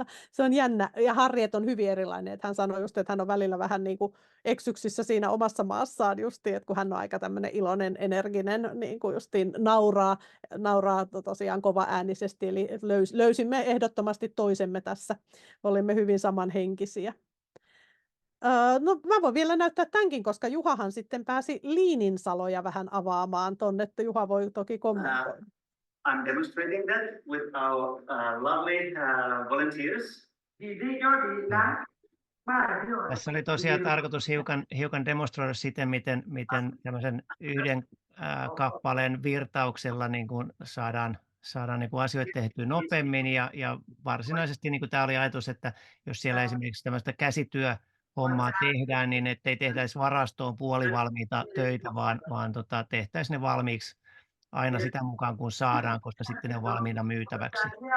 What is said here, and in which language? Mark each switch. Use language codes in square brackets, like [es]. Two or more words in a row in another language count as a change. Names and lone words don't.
[fi] Se on jännä ja Harriet on hyvin erilainen. Että hän sanoi just, että hän on välillä vähän niin kuin eksyksissä siinä omassa maassaan justiin, että kun hän on aika tämmöinen iloinen, energinen, niin kuin justiin nauraa tosiaan kovaäänisesti. Eli löysimme ehdottomasti toisemme tässä. Olimme hyvin samanhenkisiä. No mä voin vielä näyttää tämänkin, koska Juhahan sitten pääsi liininsaloja vähän avaamaan tonne, että Juha voi toki kommentoida. [en] I'm demonstrating that with our lovely volunteers. [fi] Tässä oli tosiaan tarkoitus hiukan demonstroida sitten, miten tämmöisen yhden kappaleen virtauksella niin kuin saadaan niin kuin asioita tehtyä nopeammin ja varsinaisesti niin kuin tämä oli ajatus, että jos siellä esimerkiksi tämmöistä käsityöhommaa tehdään, niin ettei tehtäisi varastoon puolivalmiita töitä, vaan tehtäisiin ne valmiiksi aina sitä mukaan, kun saadaan, koska sitten ne on valmiina myytäväksi.